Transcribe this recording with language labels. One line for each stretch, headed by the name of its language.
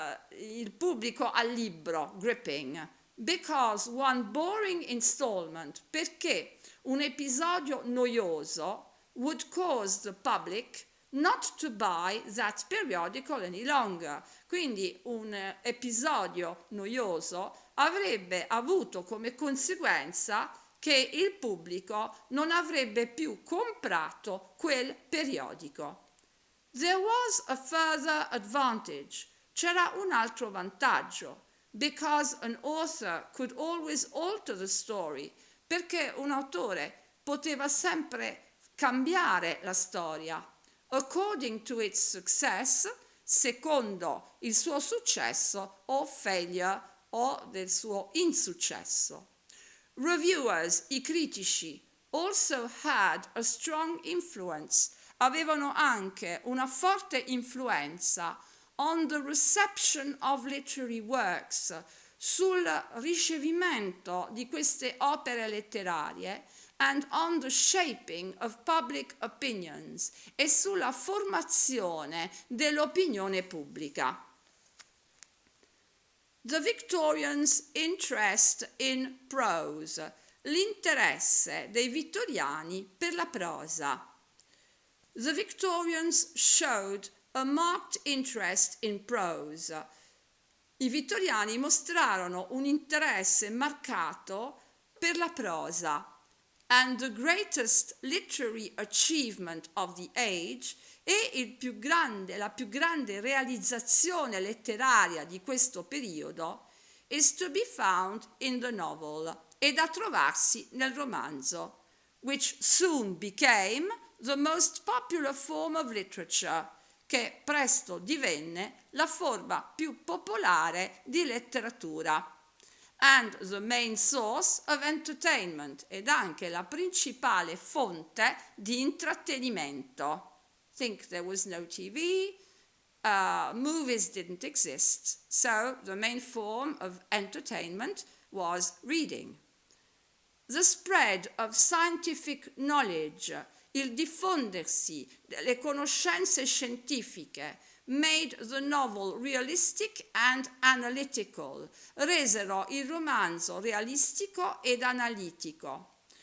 Italian: il pubblico al libro,
English: gripping, because one boring installment,
Italian: perché un episodio noioso
English: would cause the public not to buy that periodical any longer.
Italian: Quindi un episodio noioso avrebbe avuto come conseguenza che il pubblico non avrebbe più comprato quel periodico.
English: There was a further advantage.
Italian: C'era un altro vantaggio.
English: Because an author could always alter the story.
Italian: Perché un autore poteva sempre cambiare la storia.
English: According to its success,
Italian: secondo il suo successo o
English: failure
Italian: o del suo insuccesso.
English: Reviewers,
Italian: i critici,
English: also had a strong influence,
Italian: avevano anche una forte influenza
English: on the reception of literary works,
Italian: sul ricevimento di queste opere letterarie,
English: and on the shaping of public opinions,
Italian: e sulla formazione dell'opinione pubblica.
English: The Victorians' interest in prose,
Italian: l'interesse dei vittoriani per la prosa.
English: The Victorians showed a marked interest in prose.
Italian: I vittoriani mostrarono un interesse marcato per la prosa.
English: And the greatest literary achievement of the age,
Italian: e la più grande realizzazione letteraria di questo periodo,
English: is to be found in the novel,
Italian: è da trovarsi nel romanzo,
English: which soon became the most popular form of literature,
Italian: che presto divenne la forma più popolare di letteratura.
English: And the main source of entertainment,
Italian: ed anche la principale fonte di intrattenimento.
English: Think there was no TV, movies didn't exist, so the main form of entertainment was reading. The spread of scientific knowledge,
Italian: il diffondersi delle conoscenze scientifiche,
English: made the novel realistic and analytical,
Italian: resero il romanzo realistico ed analitico.